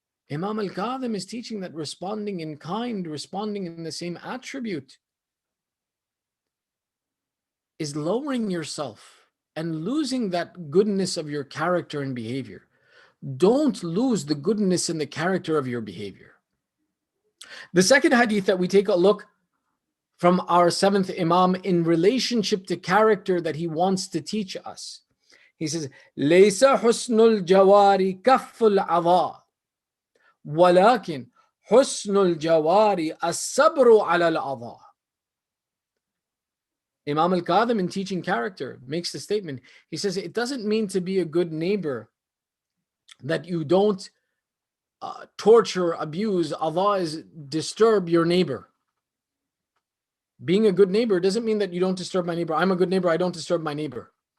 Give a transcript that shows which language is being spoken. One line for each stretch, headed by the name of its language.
English: Imam al-Kadhim is teaching that responding in kind, responding in the same attribute, is lowering yourself and losing that goodness of your character and behavior. Don't lose the goodness and the character of your behavior. The second hadith that we take a look from our seventh Imam in relationship to character that he wants to teach us.
Arabic: He says, لَيْسَ حُسْنُ الْجَوَارِ كَفُّ الْعَضَاءِ وَلَكِنْ حُسْنُ الْجَوَارِ الصَّبْرُ عَلَى الْعَضَاءِ.
English: Imam al-Kadhim, in teaching character, makes the statement. He says, it doesn't mean to be a good neighbor that you don't torture, abuse, adha is disturb your neighbor. Being a good neighbor doesn't mean that you don't disturb my neighbor. I'm a good neighbor, I don't disturb my neighbor.